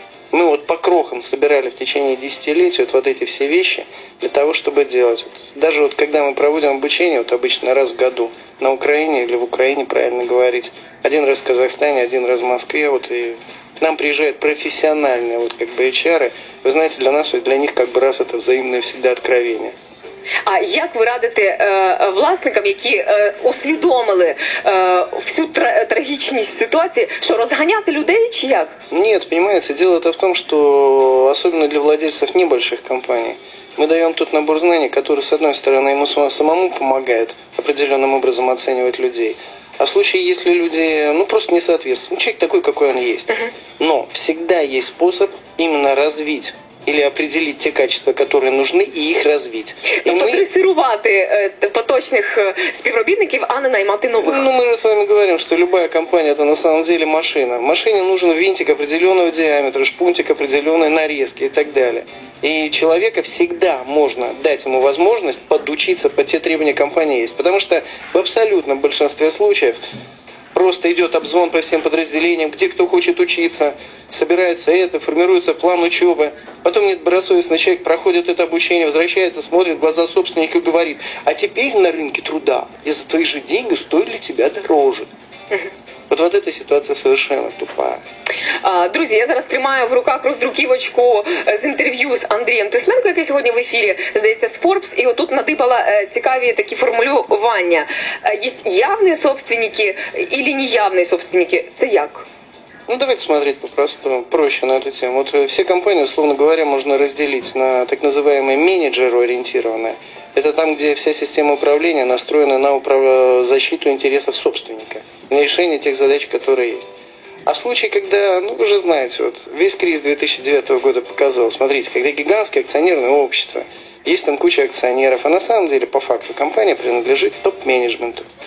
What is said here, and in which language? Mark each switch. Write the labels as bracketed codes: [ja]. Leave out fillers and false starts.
[ru] Мы вот по крохам собирали в течение десятилетий вот эти все вещи для того, чтобы делать. Даже вот когда мы проводим обучение, вот обычно раз в году на Украине или в Украине, правильно говорить, один раз в Казахстане, один раз в Москве, вот и к нам приезжают профессиональные вот как бы HR-ы. Вы знаете, для нас, для них как бы раз это взаимное всегда откровение. [uk] А як ви радите власникам, які усвідомили всю трагічність ситуації, що розганяти людей чи як? [ru] Нет, понимаете, дело-то в том, что особенно для владельцев небольших компаний, мы даем тот набор знаний, который, с одной стороны, ему самому помогает определенным образом оценивать людей. А в случае, если люди, просто не соответствуют, человек такой, какой он есть. Но всегда есть способ именно развить или определить те качества, которые нужны, и их развить. [uk] Тобто дресирувати поточних співробітників, а не наймати новых. [ru] Мы же с вами говорим, что любая компания это на самом деле машина. Машине нужен винтик определенного диаметра, шпунтик определенной нарезки и так далее. И человека всегда можно дать ему возможность подучиться под те требования компании есть. Потому что в абсолютном большинстве случаев просто идет обзвон по всем подразделениям, где кто хочет учиться, собирается это, формируется план учебы. Потом недобросовестный человек проходит это обучение, возвращается, смотрит в глаза собственника и говорит: а теперь на рынке труда я за твои же деньги стою для тебя дороже. Вот эта ситуація совершенно тупа. [uk] Друзі, я зараз тримаю в руках роздруківочку з інтерв'ю з Андрієм Тисленко, який сьогодні в ефірі, здається, з Forbes, і отут надибала цікаві такі формулювання. Є явні собственники і неявні собственники. Це як? [ru] Давайте смотреть попросту, проще на эту тему. Вот все компании, условно говоря, можно разделить на так называемые менеджероориентированные. Это там, где вся система управления настроена на защиту интересов собственника, на решение тех задач, которые есть. А в случае, когда, вы же знаете, весь кризис 2009 года показал, смотрите, когда гигантское акционерное общество, есть там куча акционеров, а на самом деле, по факту, компания принадлежит топ-менеджменту.